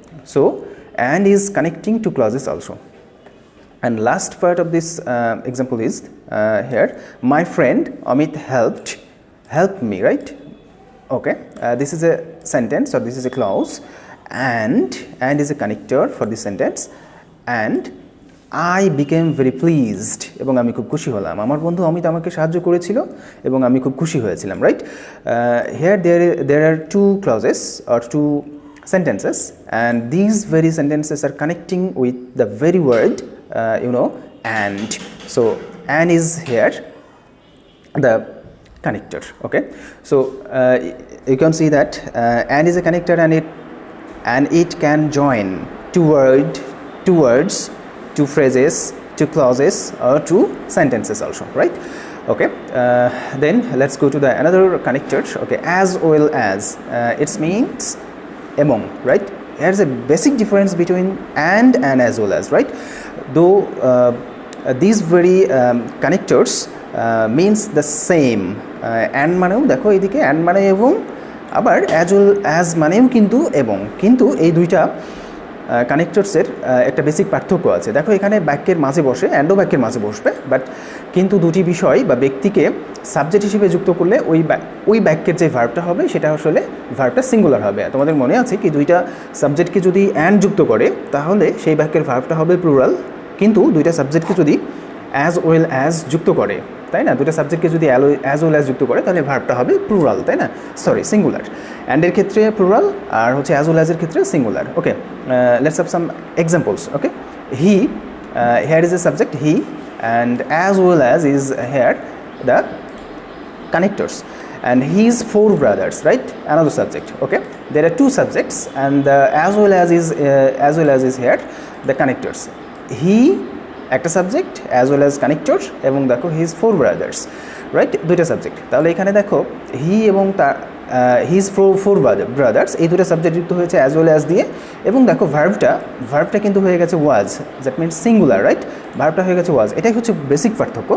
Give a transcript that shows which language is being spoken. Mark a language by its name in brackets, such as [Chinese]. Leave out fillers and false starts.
[English] So and is connecting to clauses also. And last part of this example is here, my friend Amit helped me, right? Okay, this is a sentence, or this is a clause, and is a connector for this sentence, and I became very pleased, [Bangla] এবং আমি খুব খুশি হলাম. আমার বন্ধু অমিত আমাকে সাহায্য করেছিল এবং আমি খুব খুশি হয়েছিলাম, right? [English] Here there are two clauses or two sentences, and these very sentences are connecting with the very word, you know, and. So and is here the connector, okay? So you can see that and is a connector, and it can join two words, two phrases, two clauses, or two sentences also, right? Okay, then let's go to the another connector, okay, as well as. It means among, right? There's a basic difference between and as well as, right? Though these very connectors means the same. [Bangla] And মানেও দেখো এদিকে and মানে এবং, আবার as well as মানেও কিন্তু এবং, কিন্তু এই দুইটা কানেক্টরসের একটা বেসিক পার্থক্য আছে. দেখো এখানে বাক্যের মাঝে বসে, অ্যান্ডও বাক্যের মাঝে বসবে, বাট কিন্তু দুটি বিষয় বা ব্যক্তিকে সাবজেক্ট হিসেবে যুক্ত করলে ওই বাক্যের যে ভার্বটা হবে সেটা আসলে ভার্বটা সিঙ্গুলার হবে. তোমাদের মনে আছে কি, দুইটা সাবজেক্টকে যদি অ্যান্ড যুক্ত করে তাহলে সেই বাক্যের ভার্বটা হবে প্লুরাল, কিন্তু দুইটা সাবজেক্টকে যদি অ্যাজ ওয়েল অ্যাজ যুক্ত করে, তাই না, দুটো সাবজেক্টকে যদি অ্যাজ ওয়েল অ্যাজ যুক্ত করে তাহলে ভার্বটা হবে প্লুরাল, তাই না, সরি সিঙ্গুলার. অ্যান্ডের ক্ষেত্রে প্লুরাল, আর হচ্ছে অ্যাজ ওয়েল অ্যাজের ক্ষেত্রে singular. [English] Okay, let's have some examples. Okay, he, here is a subject he, and as well as is here the connectors, and his four brothers, right, another subject. Okay, there are two subjects, and the as well as is here the connectors. [Bangla] He একটা subject as well as connector, এবং দেখো his four brothers, right, দুইটা subject. তাহলে এখানে দেখো হি এবং তার his four brothers, এই দুটো সাবজেক্ট যুক্ত হয়েছে অ্যাজ ওয়েল অ্যাজ দিয়ে, এবং দেখো ভার্বটা কিন্তু হয়ে গেছে ওয়াজ, দ্যাট মিনস সিঙ্গুলার, রাইট, ভার্বটা হয়ে গেছে ওয়াজ. এটাই হচ্ছে বেসিক পার্থক্য.